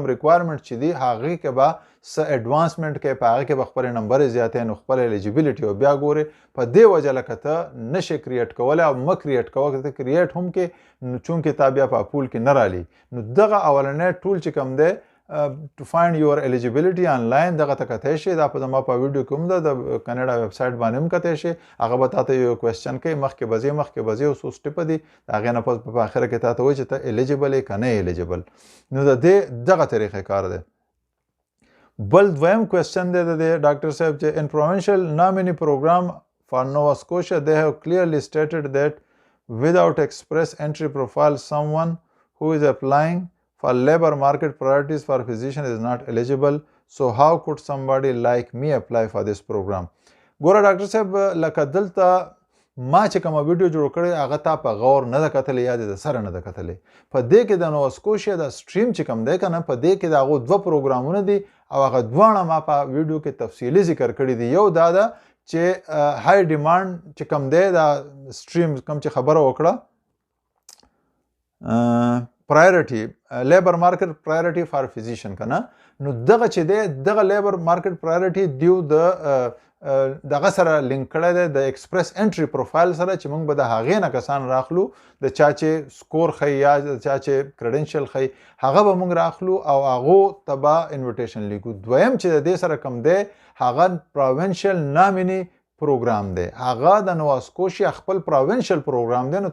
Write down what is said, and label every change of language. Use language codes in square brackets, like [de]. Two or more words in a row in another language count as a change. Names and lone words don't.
[ps] ریکوایرمنټ چې دي هغې کې به څه ایډوانسمنټ کوې په هغې کې به خپلې نمبرې زیاتې نو خپل الیجیبلیټي او بیا ګورې په دې وجه لکه ته نشې کریټ کولی او مه کریټ کوه که ته کریټ هم کې نو چونکې تا بیا په اپول کې نه رالي نو دغه اولنی ټول چې کوم دی to find your eligibility online دغه ته کتی شي دا په زما په ویډیو کې هم ده د کنېډا [en] web site [ps] باندې هم کتی شي هغه به تا ته یو کوېسچن کوي مخکې به ځې او څو سټپه دي د هغې نه پس په اخره کې تا ته وایي چې ته الیجیبل یې که نه الیجیبل نو د دې دغه طریقې کار دی بل دویم کوېسچن دی د دې ډاکټر صاحب چې [en] in provincial nominee program for Nova Scotia they have clearly stated that without express entry profile someone who is applying for labor market priorities for physician is not eligible so how could somebody like me apply for this program [ps] ګوره ډاکټر صاحب لکه دلته ما چې کومه ویډیو جوړ کړی هغه تا په غور نه ده کتلی یا د سره نه ده کتلی په دې کې د نووا سکوشیا د سټریم چې کوم دی که نه په دې کې د هغو 2 پروګرامونه دي او هغه دواړه ما په ویډیو کې تفصیلي ذکر کړي دي یو دا ده چې [en] high demand [ps] چې کوم دی د سټریم کوم چې خبره وکړه [en] priority labor market priority for physician [ps] کنه نو دغه چې دی دغه [en] labor market priority [ps] دیو د دغه سره لینک کړی دی د [en] express entry profile [ps] سره چې موږ به د هغې نه کسان راخلو د چا چې سکور ښیي یا د چا چې کریډنشل ښیي هغه به موږ راخلو او هغو ته به انویټیشن لیکو دویم چې د دې سره کوم دی هغه [en] provincial nominee program [ps] دی هغه د نووا سکوشیا خپل [en] provincial program [ps] دی نو